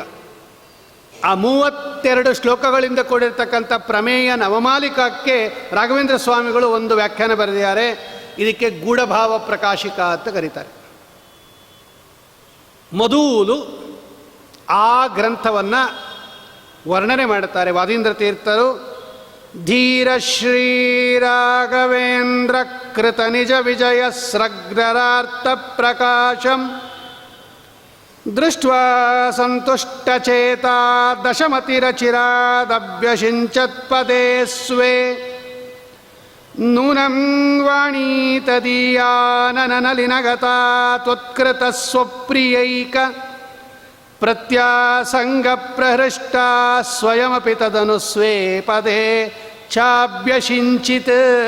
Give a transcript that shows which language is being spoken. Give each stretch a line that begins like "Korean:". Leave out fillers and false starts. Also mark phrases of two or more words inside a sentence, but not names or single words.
Kannada: ಆ 32 ಶ್ಲೋಕಗಳಿಂದ ಕೂಡಿರ್ತಕ್ಕಂಥ ಪ್ರಮೇಯ ನವಮಾಲಿಕಕ್ಕೆ ರಾಘವೇಂದ್ರ ಸ್ವಾಮಿಗಳು ಒಂದು ವ್ಯಾಖ್ಯಾನ ಬರೆದಿದ್ದಾರೆ. ಇದಕ್ಕೆ ಗೂಢಭಾವ ಪ್ರಕಾಶಿಕ ಅಂತ ಕರೀತಾರೆ. ಮೊದಲು ಆ ಗ್ರಂಥವನ್ನು ವರ್ಣನೆ ಮಾಡುತ್ತಾರೆ ವಾದೀಂದ್ರ ತೀರ್ಥರು.
Sanskrit: ಧೀರ ಶ್ರೀ ರಾಘವೇಂದ್ರ ಕೃತ ನಿಜ ವಿಜಯ ಸ್ರಗ್ಧರಾರ್ಥ ಪ್ರಕಾಶಂ ದೃಷ್ಟ್ವಾ ಸಂತುಷ್ಟಚೇತಾ ದಶಮತಿರಚಿರಾದಭ್ಯಷಿಂಚತ್ಪದೇ ಸ್ವೇ ನೂನಂ ವಾಣೀ ತದೀಯಾನನಲಿನಗತಾ ತ್ವತ್ಕೃತ ಸ್ವಪ್ರಿಯೈಕ ಪ್ರತ್ಯಾಸಂಗ ಪ್ರಹೃಷ್ಟ ಸ್ವಯಮಪಿ ತದನು ಸ್ವೇ ಪದೇ ಚಾಭ್ಯಷಿಂಚಿತ್.